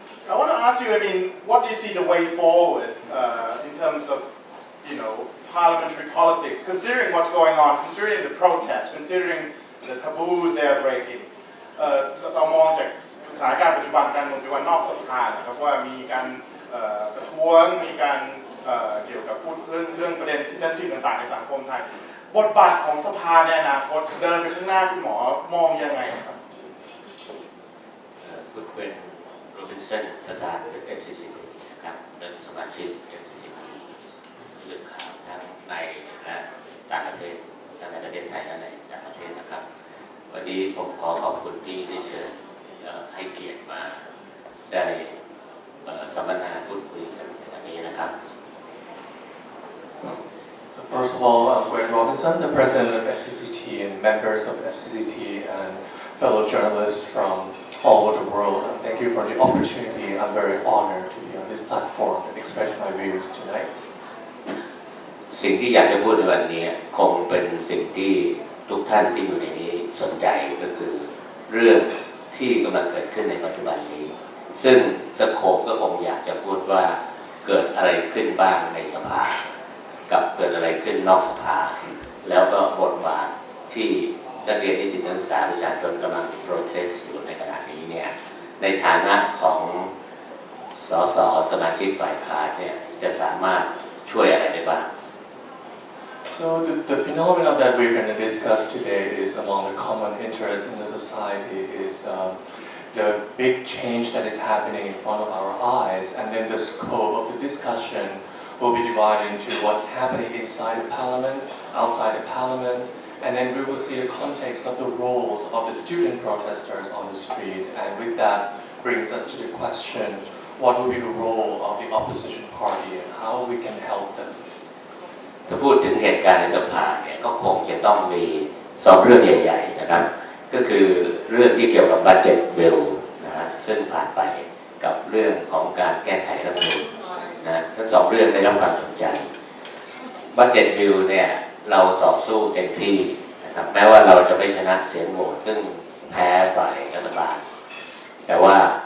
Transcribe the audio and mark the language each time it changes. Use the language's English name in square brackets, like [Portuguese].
[English] I want to ask you, I mean, what do you see the way forward in terms of, parliamentary politics, considering what's going on, considering the protests, considering the taboos they are breaking? [Thai] เรามองจากสถานการณ์ปัจจุบันการเมืองปัจจุบันนอกสภานะครับว่ามีการประท้วงมีการเกี่ยวกับพูดเรื่องประเด็นที่เซนซิทีฟต่างๆในสังคมไทยบทบาทของสภาในอนาคตเดินไปข้างหน้าคุณหมอมองยังไงครับ คุณเป็นโรบินสันประธาน FCCT นะครับและสมาชิก FCCT เรื่องข่าวทั้งในและต่างประเทศทั้งในประเทศไทยและในต่างประเทศนะครับวันนี้ผมขอขอบคุณที่ได้เชิญให้เกียรติมาได้สัมมนาพูดคุยกันในวันนี้นะครับ [English] So first of all, I'm Gwen Robinson, the president of FCCT, and members of FCCT and fellow journalists from all over the world. And thank you for the opportunity. I'm very honored to be on this platform and express my views tonight. [Thai] สิ่งที่อยากจะพูดในวันนี้คงเป็นสิ่งที่ทุกท่านที่อยู่ในนี้สนใจก็คือเรื่องที่กำลังเกิดขึ้นในปัจจุบันนี้ซึ่งสโคปก็คงอยากจะพูดว่าเกิดอะไรขึ้นบ้างในสภา กับเกิดอะไรขึ้นนอกสภาแล้วก็บทบาทที่นักเรียนนิสิตนักศึกษาประชาชนกำลังโปรเทสต์อยู่ในขณะนี้เนี่ยในฐานะของสสสมาชิกฝ่ายค้านเนี่ยจะสามารถช่วยอะไรได้บ้าง [English] So the phenomenon that we're going to discuss today is among the common interest in the society is the big change that is happening in front of our eyes, and then the scope of the discussion will be divided into what's happening inside the parliament, outside the parliament, and then we will see the context of the roles of the student protesters on the street, and with that brings us to the question, what will be the role of the opposition party and how we can help them. [Thai] ถ้าพูดถึงเหตุการณ์ในสภาเนี่ยก็คงจะต้องมี2เรื่องใหญ่ๆนะครับก็คือเรื่องที่เกี่ยวกับบัดเจ็ตบิลนะฮะซึ่งผ่านไปกับเรื่องของการแก้ไขรัฐธรรมนูญนะทั้ง2เรื่องได้รับความสนใจบัดเจ็ตบิลเนี่ยเราต่อสู้เต็มที่นะครับแม้ว่าเราจะไม่ชนะเสียงโหวตซึ่งแพ้ฝ่ายรัฐบาลแต่ว่า